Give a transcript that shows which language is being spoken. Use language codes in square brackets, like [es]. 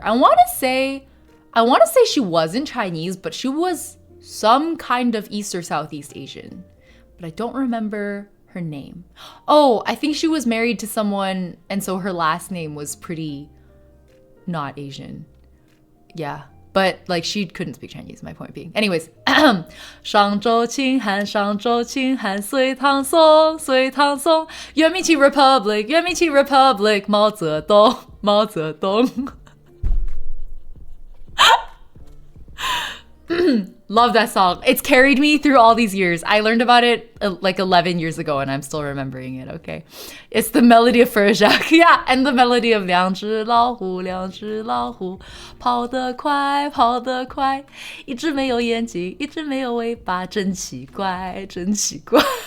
[en] I want to say she wasn't Chinese, but she was some kind of East or Southeast Asian. But I don't remember her name. Oh, I think she was married to someone, and so her last name was pretty not Asian. Yeah, but like she couldn't speak Chinese, my point being. [zh] Anyways, 上周清汉，上周清汉，隋唐宋，隋唐宋，元明清 Republic， 元明清 Republic， 毛泽东，毛泽东。 [en] Love that song. It's carried me through all these years. I learned about it like 11 years ago and I'm still remembering it, okay? It's the melody of Jacques. Yeah, and the melody of [zh] 两只老虎，两只老虎，跑得快，跑得快，一只没有眼睛，一只没有尾巴，真奇怪，真奇怪。